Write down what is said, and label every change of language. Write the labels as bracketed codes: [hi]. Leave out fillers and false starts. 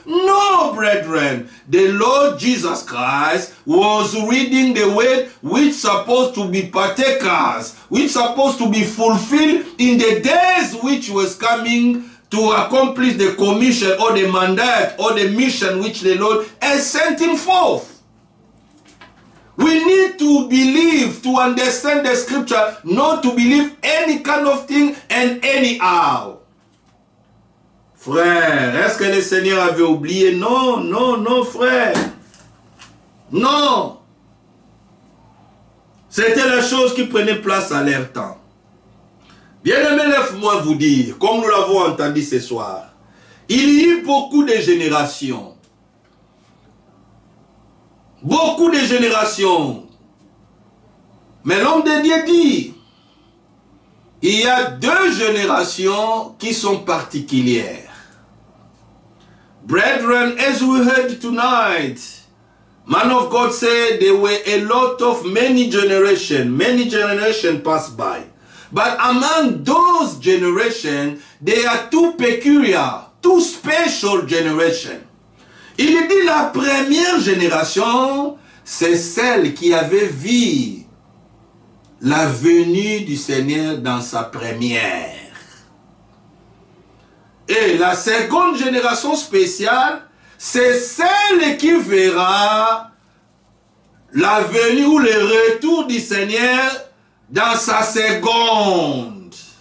[en] No, brethren. The Lord Jesus Christ was reading the word which supposed to be partakers, which supposed to be fulfilled in the days which was coming to accomplish the commission or the mandate or the mission which the Lord has sent him forth. We need to believe, to understand the scripture, not to believe any kind of thing and anyhow. [fr] Frère, est-ce que le Seigneur avait oublié? Non, non, non, frère. Non. C'était la chose qui prenait place à leur temps. Bien-aimé, laisse-moi vous dire, comme nous l'avons entendu ce soir, il y a eu beaucoup de générations. Beaucoup de générations. Mais l'homme de Dieu dit, il y a deux générations qui sont particulières. [en] Brethren, as we heard tonight, man of God said there were a lot of many generations passed by. But among those generations, there are two peculiar, two special generations. [fr] Il dit la première génération, c'est celle qui avait vu la venue du Seigneur dans sa première. Et la seconde génération spéciale, c'est celle qui verra la venue ou le retour du Seigneur dans sa seconde.